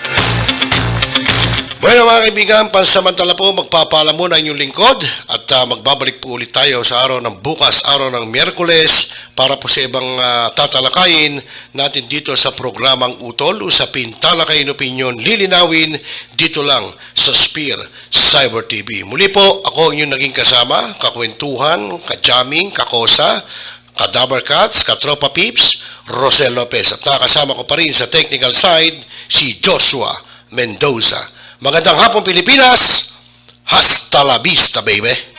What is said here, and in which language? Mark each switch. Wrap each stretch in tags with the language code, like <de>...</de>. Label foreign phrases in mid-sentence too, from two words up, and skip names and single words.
<tl>Bueno mga kaibigan, pansamantala po magpapaalam muna inyong lingkod at magbabalik po ulit tayo sa araw ng bukas, araw ng Miyerkules para po sa ibang tatalakayin natin dito sa programang Utol, Usapin, Talakayin, Opinyon, Lilinawin dito lang sa Spear Cyber TV. Muli po, ako ang inyong naging kasama, kakwentuhan, kajaming, kakosa, Kadabar Cats, Katropa Pips, Rocel Lopez at nakasama ko pa rin sa technical side si Joshua Mendoza. Magandang hapon Pilipinas,</tl> <es>hasta la vista baby.</es>